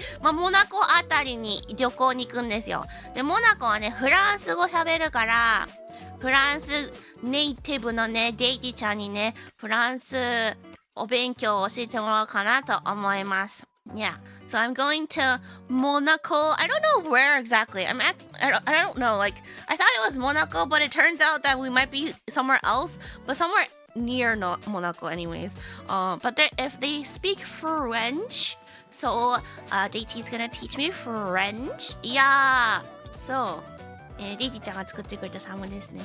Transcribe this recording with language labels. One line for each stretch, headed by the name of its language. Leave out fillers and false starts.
Japanese: モナコあたりに旅行に行くんですよ。で、モナコはね、フランス語喋るから、フランスネイティブのね、デイティちゃんにね、フランスお勉強を教えてもらおうかなと思います。
English: Yeah, so I'm going to Monaco. I don't know where exactly. I don't know. Like, I thought it was Monaco, but it turns out that we might be somewhere else, but somewhere near Monaco anyways. But if they speak French, so Deiti's gonna teach me French. Yeah.
Japanese: So, Deiti ちゃんが作ってくれたサムですね。